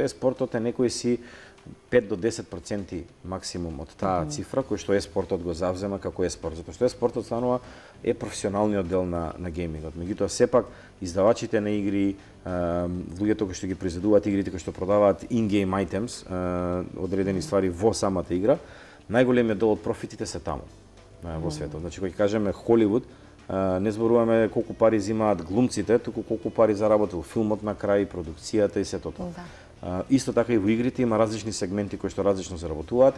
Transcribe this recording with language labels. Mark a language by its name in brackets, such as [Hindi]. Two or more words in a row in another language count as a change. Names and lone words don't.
[Macedonian] Еспортот е некои си 5 до 10% максимум од таа цифра кој што еспортот го завзема како еспорт, затоа што еспортот станува професионалниот дел на геймингот. Меѓутоа сепак издавачите на игри, луѓето кои што ги произведуваат игрите, кои што продаваат [English] in-game items, [Macedonian] одредени ствари во самата игра, најголемиот дел од профитите се таму во светот. Значи кога ќе кажеме Холивуд, не зборуваме колку пари земаат глумците, туку колку пари заработил филмот на крај, продукцијата и сето тоа. Исто така и во игрите има различни сегменти кои што различно заработуваат.